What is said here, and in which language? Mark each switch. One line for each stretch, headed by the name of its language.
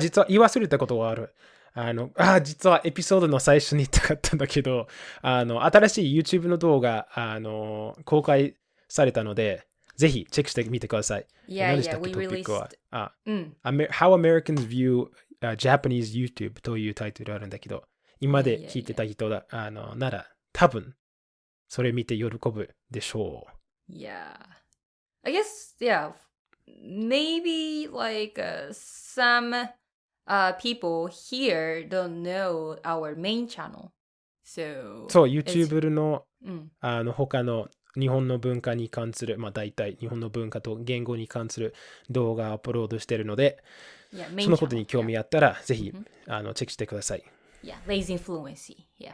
Japanese: 実は言い忘れたことがある。実はエピソードの最初に言いたかったんだけど、新しい YouTube の動画、公開されたので、ぜひチェックしてみてください。
English: Yeah,
Japanese: 何でしたっけ、
English: we
Japanese: トピックは。
English: released. How Americans View Japanese YouTube
Japanese: というタイトルあるんだけど、今まで聞いてた人なら多分それ見て喜ぶでしょう。
English: Yeah. I guess, maybe like some people here don't know our main channel.
Japanese: そう、YouTube の、他の日本の文化に関する、大体日本の文化と言語に関する動画をアップロードしているので、そのことに興味あったら、ぜひ、チェックしてください。
English: lazyfluency.